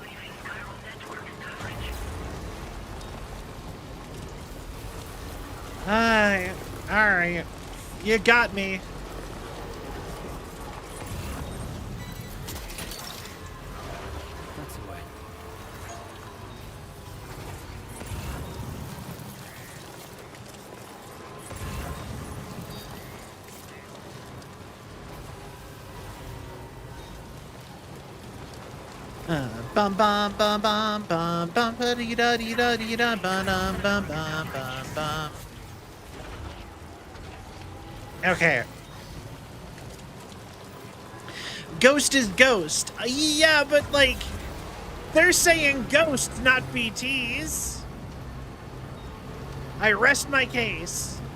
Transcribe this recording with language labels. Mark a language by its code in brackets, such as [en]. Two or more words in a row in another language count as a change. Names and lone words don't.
[en] Alright. You got me. That's the way. Bum bum bum bum bum bum ba dee da dee da dee da bum bum bum bum bum bum. Okay. Ghost is ghost. Yeah, but like they're saying ghost, not BTs. I rest my case.